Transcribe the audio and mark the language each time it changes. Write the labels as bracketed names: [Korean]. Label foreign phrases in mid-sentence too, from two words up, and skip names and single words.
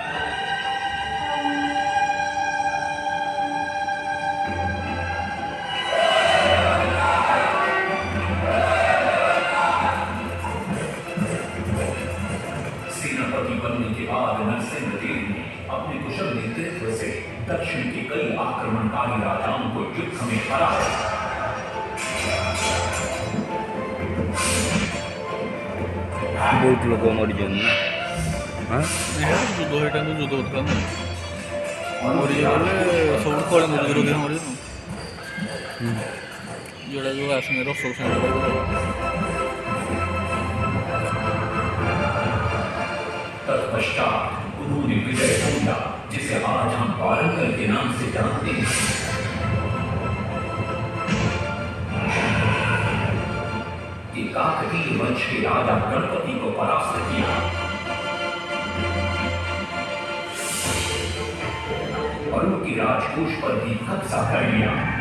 [Hindi] सेनापति बनने के बाद नरसिंहदेव ने अपने कुशल नेतृत्व से दक्षिण के कई आक्रमणकारी राजाओं को युद्ध में हराया। बहुत लोग मर जाने [Odia] ଯୁଦ୍ଧ ହେଇଟା ଯୁଦ୍ଧ ହଉଥିଲା ନା ମରିଗଲେ ସବୁ କଳିଙ୍ଗ ବିରୋଧୀ ମରିଗଲେ ଯୋଉଟା ଯୋଉ ଆସନେ ରସୋ [Hindi] तत्पश्चात उन्होंने विजय किया, जिसे आज हम वारंगल के नाम से जानते हैं। कि काकतीय वंश के राजा गणपति को परास्त किया और उनके राजकोष पर भी कब्जा कर लिया।